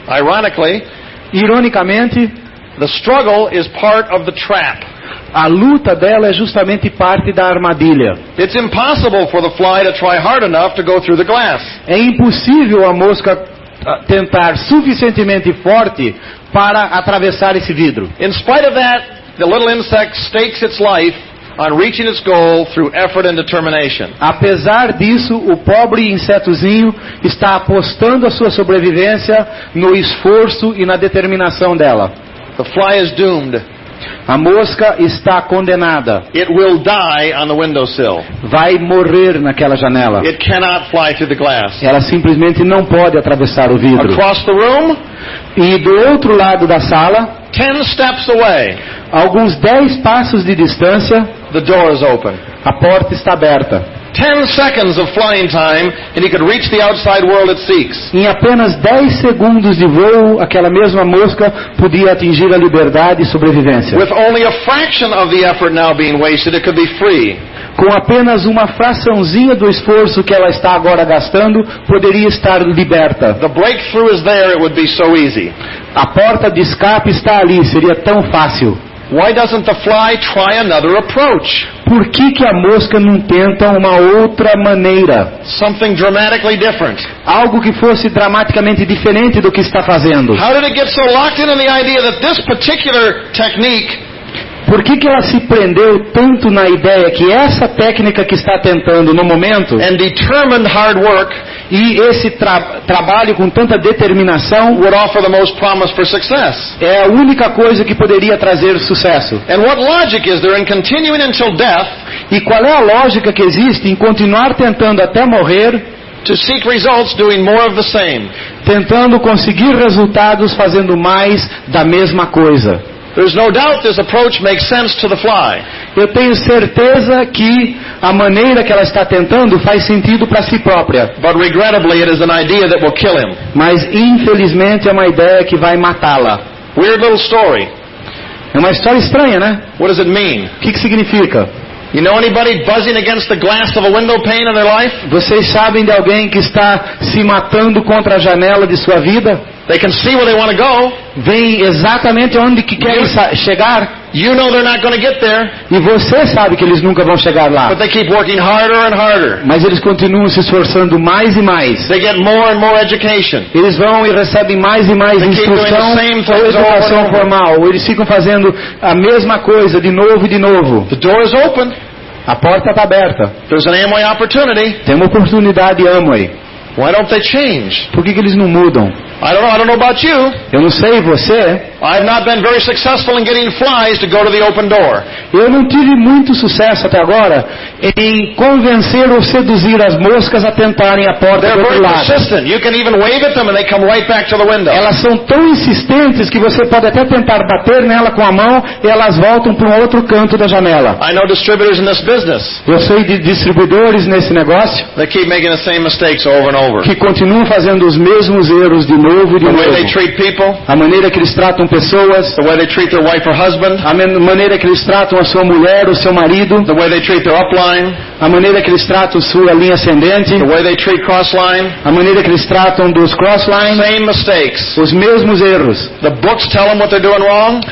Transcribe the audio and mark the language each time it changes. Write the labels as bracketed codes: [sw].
[en] Ironically, [pt] Ironicamente, [en] the struggle is part of the trap. [pt] a luta dela é justamente parte da armadilha. [en] It's impossible for the fly to try hard enough to go through the glass. [pt] É impossível a mosca tentar suficientemente forte para atravessar esse vidro. [en] In spite of that, the little insect stakes its life on reaching its goal through effort and determination. [pt] Apesar disso, o pobre insetozinho está apostando a sua sobrevivência no esforço e na determinação dela. [en] The fly is doomed. [pt] A mosca está condenada. [en] It will die on the windowsill. [pt] Vai morrer naquela janela. [en] It cannot fly through the glass. [pt] Ela simplesmente não pode atravessar o vidro. [en] Across the room, [pt] E do outro lado da sala, [en] 10 steps away, [pt] a alguns 10 passos de distância, [en] the door is open. [pt] a porta está aberta. [en] 10 seconds of flying time, and he could reach the outside world it seeks. [pt] Em apenas 10 segundos de voo, aquela mesma mosca podia atingir a liberdade e sobrevivência. [en] With only a fraction of the effort now being wasted, it could be free. [pt] Com apenas uma fraçãozinha do esforço que ela está agora gastando, poderia estar liberta. [en] The breakthrough is there, it would be so easy. [pt] A porta de escape está ali, seria tão fácil. [en] Why doesn't the fly try another approach? [pt] Por que a mosca não tenta uma outra maneira? [en] Something dramatically different. [pt] Algo que fosse dramaticamente diferente do que está fazendo. [en] How did it get so locked into the idea that this particular technique [pt] Por que ela se prendeu tanto na ideia que essa técnica que está tentando no momento [en] and determined hard work [pt] e esse trabalho com tanta determinação [en] would offer the most promise for success? [pt] é a única coisa que poderia trazer sucesso? [en] And what logic is there in continuing until death [pt] E qual é a lógica que existe em continuar tentando até morrer, [en] to seek results doing more of the same? [pt] tentando conseguir resultados fazendo mais da mesma coisa? [en] There's no doubt this approach makes sense to the fly. [pt] Eu tenho certeza que a maneira que ela está tentando faz sentido para si própria. [en] But regrettably, it is an idea that will kill him. [pt] Mas infelizmente é uma ideia que vai matá-la. [en] Weird little story. [pt] É uma história estranha, né? [en] What does it mean? [pt] O que significa? [en] You know anybody buzzing against the glass of a window pane in their life? [pt] Vocês sabem de alguém que está se matando contra a janela de sua vida? [en] They can see where they want to go. [pt] Vem exatamente onde que querem chegar. [en] You know they're not going to get there. [pt] E você sabe que eles nunca vão chegar lá. [en] But they keep working harder and harder. [pt] Mas eles continuam se esforçando mais e mais. [en] They get more and more education. [pt] Eles vão e recebem mais e mais [en] They keep [pt] instrução [en] doing the same things over and [pt] educação [en] over. [pt] formal. Ou eles ficam fazendo a mesma coisa de novo e de novo. [en] The door is open. [pt] A porta está aberta. [en] There's an Amway opportunity. [pt] Tem uma oportunidade Amway. [en] Why don't they change? [pt] Por que eles não mudam? [en] I don't know about you. [pt] Eu não sei você. [en] I've not been very successful in getting flies to go to the open door. [pt] Eu não tive muito sucesso até agora em convencer ou seduzir as moscas a tentarem a porta [en] They're [pt] do outro [en] very [pt] lado. [en] persistent. You can even wave at them and they come right back to the window. [pt] Elas são tão insistentes que você pode até tentar bater nela com a mão e elas voltam para um outro canto da janela. [en] I know distributors in this business. [pt] Eu sei de distribuidores nesse negócio [en] They keep making the same mistakes over and over. [pt] que continuam fazendo os mesmos erros de novo e de [en] The way they [pt] novo. [en] treat people, [pt] A maneira que eles tratam pessoas, [en] the way they treat their wife or husband, [pt] a maneira que eles tratam a sua mulher ou seu marido, [en] the way they treat their upline, [pt] a maneira que eles tratam sua linha ascendente, [en] the way they treat crossline, [pt] a maneira que eles tratam dos crosslines, [en] same mistakes. [pt] os mesmos erros. [en] The books tell them what they're doing wrong.